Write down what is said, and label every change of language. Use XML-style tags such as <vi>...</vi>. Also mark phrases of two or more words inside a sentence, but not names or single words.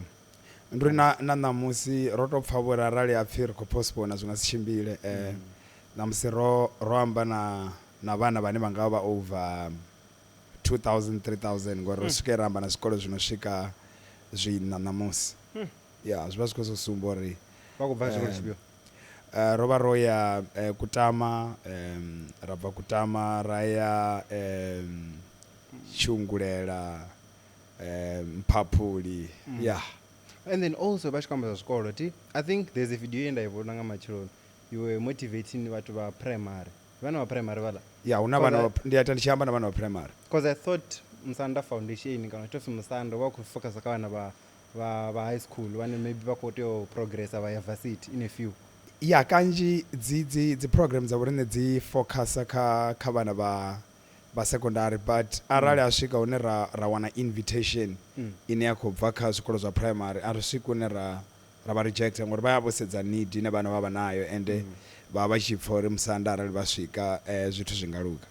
<ve>nduri na ṋamusi ro to pfa vhori arali apfhi ri khou postpone zwi nga si tshimbile ṋamusi ro amba na vhana vhane vha nga vha over 2000 3000 ngori ro swike ramba na zwikolo zwino swika zwina ṋamusi zwi vha zwi khou zwo sumba uri vha khou bva zwikolo tshifhio ro vha ro ya Kutama ra bva Kutama ra ya Tshungulela Mphaphuli</ve> <en>and then also</en> <ve>vha tshi khou amba zwa zwikolo ti</ve> <en>I think there's a video</en> <ve>ye nda i vhona nga matshiloni</ve> <en>you were motivating</en> <ve>vhathu vha primary vhana vha primary vhala huna vhana ndi ata ndi tshi amba na vhana vha primary</ve> <en>because I thought</en> <ve>Musanda Foundation kana tofi Musanda vha khou focus kha vhana vha</ve> <en>high school</en> <ve>vhane maybe vha khou tea u progressa vha ya varsity</ve> <en>in a few</en> <ve>kanzhi dzi programs dza vhorine dzi focus kha vhana vha secondary but arali a swika hune ra wana invitation ine ya khou bva kha zwikolo zwa primary a ri swiki hune ra vha reject ngori vha ya vho sedza need ine vhana vha vha nayo ende vha vha tshi pfa uri Musanda arali vha swika zwithu zwi nga luka</ve>